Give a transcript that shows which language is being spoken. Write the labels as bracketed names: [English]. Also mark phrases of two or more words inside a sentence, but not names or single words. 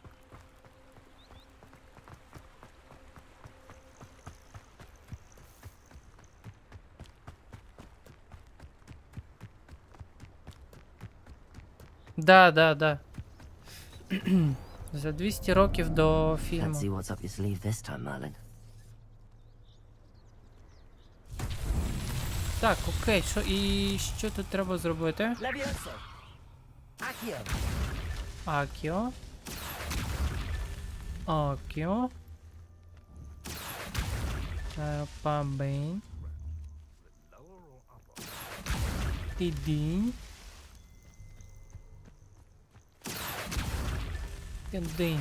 [Ukrainian] Да. За 200 років до фільму. [English] Let's see what's up your sleeve this time, Merlin. [Ukrainian] Так, окей, що тут треба зробити? Levioso. Accio. Акіо. Пабейн. Тидінь. Тидінь.